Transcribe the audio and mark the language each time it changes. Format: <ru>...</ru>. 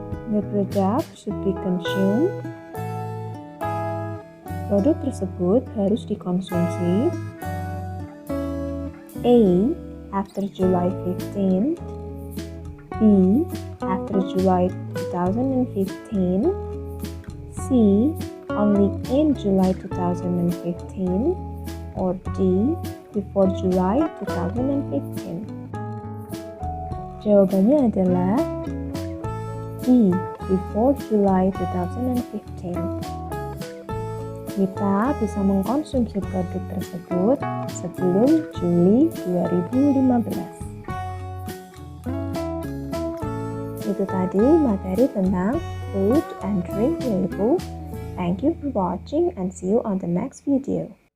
<en>The product should be consumed.</en> <id>Produk tersebut harus dikonsumsi A.</id> <en>After July 15, B. After July 2015, C. Only in July 2015, or D. Before July 2015.</en> <id>Jawabannya adalah D.</id> <en>Before July 2015.</en> <id>Kita bisa mengkonsumsi produk tersebut sebelum Juli 2015. Itu tadi materi tentang</id> <en>food and drink label. Thank you for watching and see you on the next video.</en>